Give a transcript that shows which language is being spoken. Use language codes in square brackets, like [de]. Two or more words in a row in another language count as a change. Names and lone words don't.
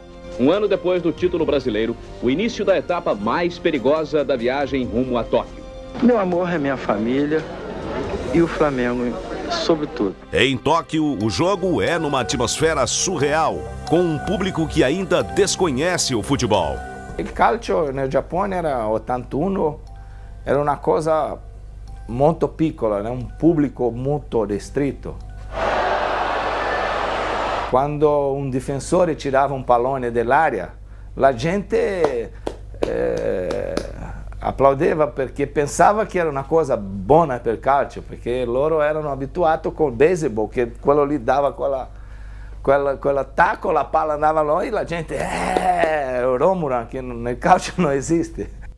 [pt] Um ano depois do título brasileiro, o início da etapa mais perigosa da viagem rumo a Tóquio. Meu amor é minha família e o Flamengo, sobretudo. Em Tóquio, o jogo é numa atmosfera surreal, com um público que ainda desconhece o futebol. [it] O calcio no Giappone era 81, era una cosa molto piccola, un pubblico molto ristretto. Quando un difensore tirava un pallone dell'area, la gente applaudeva perché pensava che era una cosa buona per il calcio, perché loro erano abituati col baseball, che quello lì dava quell'attacco, la palla andava là e la gente Romura, che nel calcio non esiste.